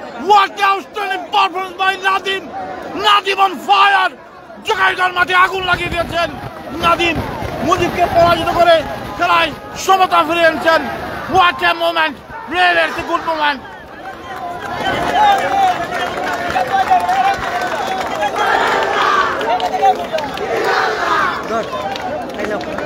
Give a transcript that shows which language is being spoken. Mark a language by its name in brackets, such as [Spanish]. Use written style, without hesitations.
[English] What outstanding performance by Nadim! Nadim on fire! [Bangla] জোগাড়গাঁওর মাঠে আগুন লাগিয়ে দিয়েছেন নাদিম। মুজিবকে পরাজিত করে খেলায় সমতা ফিরিয়ে এনেছেন। [English] What a moment! Really, it's a good moment. Good. Hello.